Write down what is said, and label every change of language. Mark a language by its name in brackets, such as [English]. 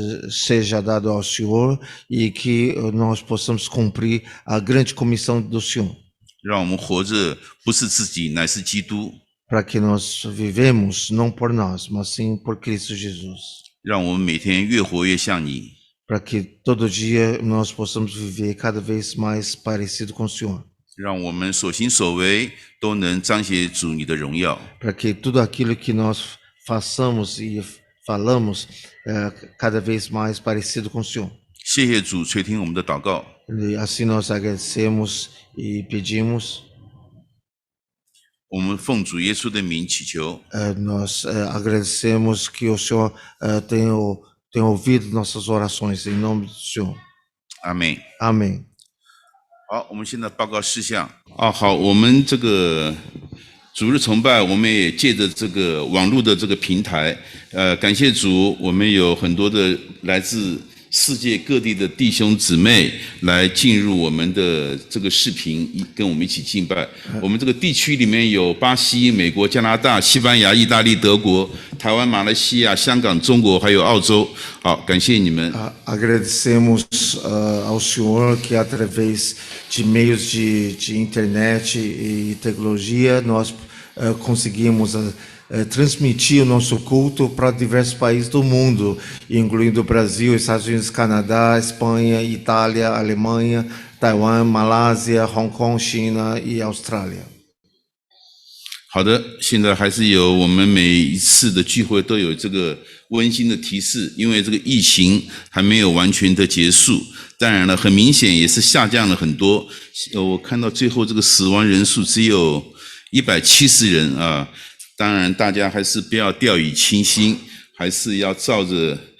[Portuguese] Seja dado ao Senhor e que nós possamos cumprir a grande comissão do Senhor. [Chinese] 让我们活着不是自己，乃是基督。 [Portuguese] Para que nós vivemos não por nós, mas sim por Cristo Jesus. [Chinese] 让我们每天越活越像你。 [Portuguese] Para que todo dia nós possamos viver cada vez mais parecido com o Senhor. [Chinese] 让我们所行所为都能彰显主你的荣耀。 [Portuguese] Para que tudo aquilo que nós façamos e falamos cada vez mais parecido com o Senhor. [Chinese] 谢谢主垂听我们的祷告。 [Portuguese] E assim nós agradecemos e pedimos. [Chinese] 我们奉主耶稣的名祈求。 [Portuguese] Nós agradecemos que o Senhor tenha ouvido nossas orações em nome do Senhor. Amém. Amém. [Chinese] 好，我们现在报告事项。好，我们这个主日崇拜，我们也借着这个网络的这个平台，感谢主，我们有很多的来自世界各地的弟兄姊妹来进入我们的这个视频，跟我们一起敬拜。我们这个地区里面有巴西、美国、加拿大、西班牙、意大利、德国、台湾、马来西亚、香港、中国还有澳洲。好，感谢你们。 [Portuguese] Agradecemos ao Senhor que através de meios de internet e tecnologia nós conseguimos transmitir o nosso culto para diversos países do mundo, incluindo Brasil, Estados Unidos, Canadá, Espanha, Itália, Alemanha, Taiwan, Malásia, Hong Kong, China e Austrália. [Chinese] 好的，现在还是有我们每一次的聚会都有这个温馨的提示，因为这个疫情还没有完全的结束，当然了，很明显也是下降了很多。我看到最后这个死亡人数只有170人啊。当然，大家还是不要掉以轻心，还是要照着